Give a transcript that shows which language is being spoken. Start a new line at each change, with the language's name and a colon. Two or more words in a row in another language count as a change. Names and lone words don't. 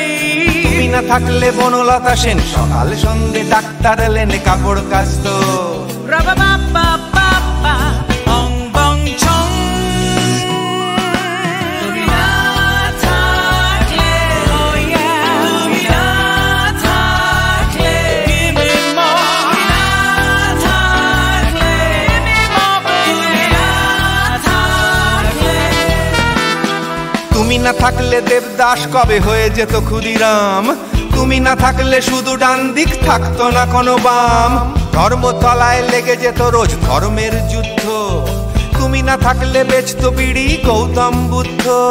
Bangla: তুমি না থাকলে বনলতা সেন সকাল সন্ধে ডাক্তার লেনে কাপড় কাচতো। রাবা বাবা বাবা অং বং চং। তুমি না থাকলে
English: oh yeah,
Bangla: তুমি না থাকলে
English: give me more,
Bangla: তুমি না থাকলে
English: give me more,
Bangla: তুমি না থাকলে। তুমি না থাকলে দেবদাস কবে হয়ে যেত ক্ষুদিরাম, তুমি না থাকলে শুধু ডান দিক থাকতো না কোনো বাম। ধর্মতলায় লেগে যেত রোজ ধর্মের যুদ্ধ, তুমি না থাকলে বেচত বিড়ি গৌতম বুদ্ধ।